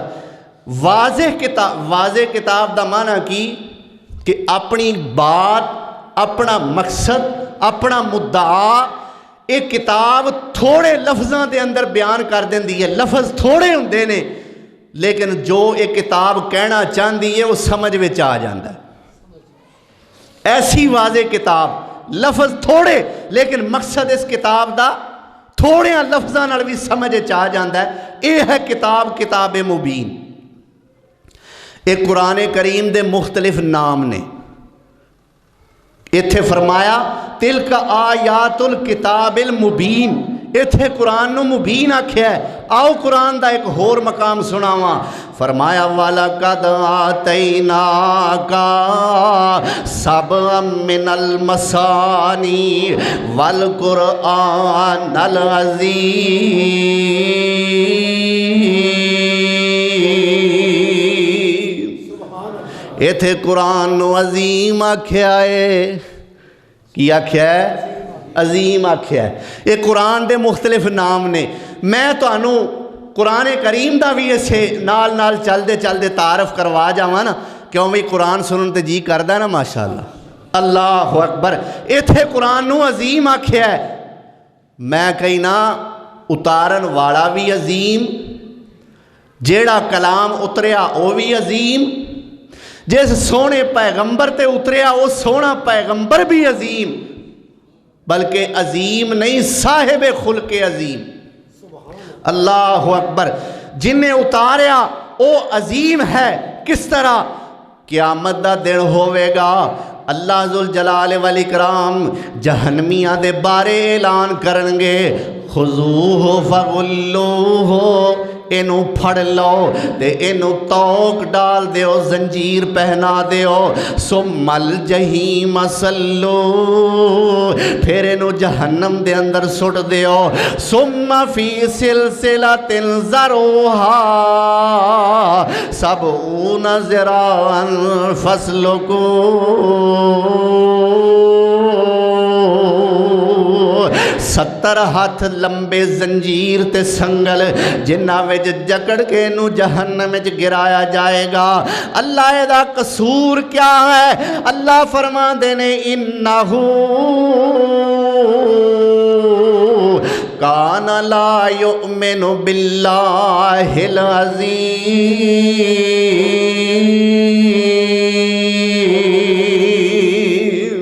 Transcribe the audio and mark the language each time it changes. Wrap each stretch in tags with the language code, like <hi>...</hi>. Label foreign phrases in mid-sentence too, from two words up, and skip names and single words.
<pa>واضح کتاب دا معنی کی کہ اپنی بات، اپنا مقصد، اپنا مدعا ایک کتاب تھوڑے لفظاں دے اندر بیان کر دیندی ہے۔ لفظ تھوڑے ہوندے نے لیکن جو ایک کتاب کہنا چاہندی ہے وہ سمجھ وچ آ جاندا ہے۔ ایسی واضح کتاب، لفظ تھوڑے لیکن مقصد اس کتاب دا تھوڑے لفظاں نال بھی سمجھ چاہ جاندا ہے۔ اے ہے کتاب مبین۔ ایک قرآن کریم دے مختلف نام نے۔ ایتھے فرمایا</pa> <ar>تلک آیات الکتاب المبین،</ar> <pa>ایتھے قرآن نو مبین آکھیا ہے۔ آؤ قرآن دا ایک ہور مقام سناواں۔</pa> <ar>فرمایا وَلَقَدْ آتَيْنَاكَ سَبْعًا مِّنَ الْمَثَانِي وَالْقُرْآنَ الْعَظِيمَ۔</ar> <pa>ایتھے قرآن نو عظیم آکھیا ہے۔ کی آکھیا ہے؟ عظیم آکھیا ہے۔ یہ قرآن دے مختلف نام نے۔ میں تو انہوں قرآن کریم دا بھی اسے نال نال چل دے تعارف کروا جاواں نا، کیوں بھی قرآن سنن تے جی کردہ نا ماشاءاللہ۔ اللہ اکبر۔ ایتھے قرآن نو عظیم آکھیا ہے۔ میں کہنا اتارن والا بھی عظیم، جیڑا کلام اتریا وہ بھی عظیم، جس سونے پیغمبر تے اتریا وہ سونا پیغمبر بھی عظیم، بلکہ عظیم نہیں صاحب خلق عظیم۔ اللہ اکبر۔ جنہیں اتاریا وہ عظیم ہے۔ کس طرح؟ قیامت دا دن ہوئے گا، اللہ ذوالجلال والاکرام جہنمیاں دے بارے اعلان کرنگے،</pa> <ar>خذوہ فغلوہ،</ar> <pa>انہوں پھڑ لو تے انہوں توک ڈال دیو، زنجیر پہنا دیو،</pa> <ar>ثم الجحیم صلو،</ar> <pa>پھر انہوں جہنم دے اندر سٹ دیو،</pa> <ar>ثم فی سلسلۃ ذرعہا سبعون ذراعا فاسلکوہ،</ar> <pa>70 ہاتھ لمبے زنجیر تے سنگل جنہ وچ جکڑ کے نو جہنم وچ گرایا جائے گا۔ اللہ دا قصور کیا ہے؟</pa> <ar>اللہ</ar> <pa>فرما دینے انہو</pa> <ar>کان لا یؤمن باللہ العظیم۔</ar>